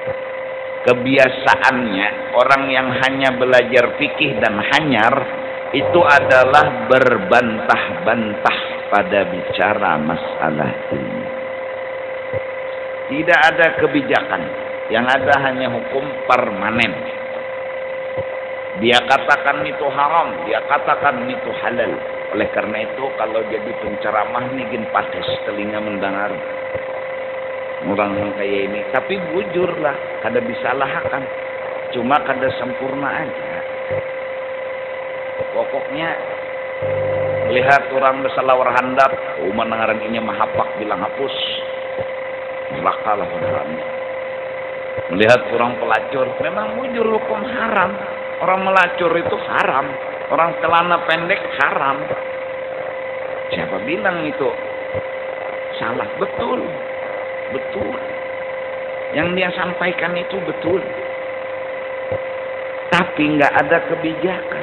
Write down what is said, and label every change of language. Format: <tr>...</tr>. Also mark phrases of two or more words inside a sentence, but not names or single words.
<id>Kebiasaannya orang yang hanya belajar fikih dan hanyar itu adalah berbantah-bantah pada bicara masalah ini. Tidak ada kebijakan, yang ada hanya hukum permanen. Dia katakan itu haram, dia katakan itu halal. Oleh karena itu kalau jadi penceramah nih gin pates telinga mendengar orang yang kayak ini.</id> <bjn>Tapi bujurlah, kada bisa lahakan. Cuma kada sempurna aja. Pokoknya melihat orang bersalawar handap, mendengaran inya mahapak bilang hapus.</bjn> <id>Neraka lah orangnya. Melihat orang pelacur, memang bujur hukum haram. Orang melacur itu haram. Orang celana pendek haram. Siapa bilang itu salah? Betul. Betul. Yang dia sampaikan itu betul. Tapi nggak ada kebijakan.</id>